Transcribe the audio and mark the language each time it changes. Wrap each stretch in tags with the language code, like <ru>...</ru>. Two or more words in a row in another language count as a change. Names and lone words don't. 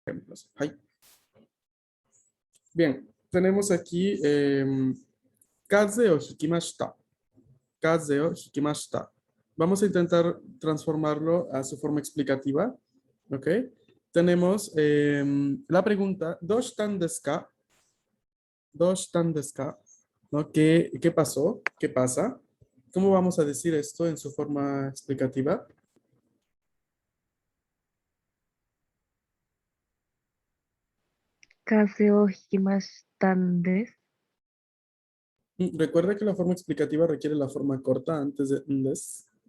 <es>ejemplos. Ay. Bien, tenemos aquí</es> <ja>風邪を引きました. 風邪を引きました.</ja> <es>Vamos a intentar transformarlo a su forma explicativa. ¿Ok? Tenemos la pregunta,</es> <ja>どうしたんですか? どうしたんですか?</ja> <es>¿No? ¿Qué pasó? ¿Qué pasa? ¿Cómo vamos a decir esto en su forma explicativa?</es> <ja>風邪を引きましたんです.</ja> <es>Recuerda que la forma explicativa requiere la forma corta antes de des.</es>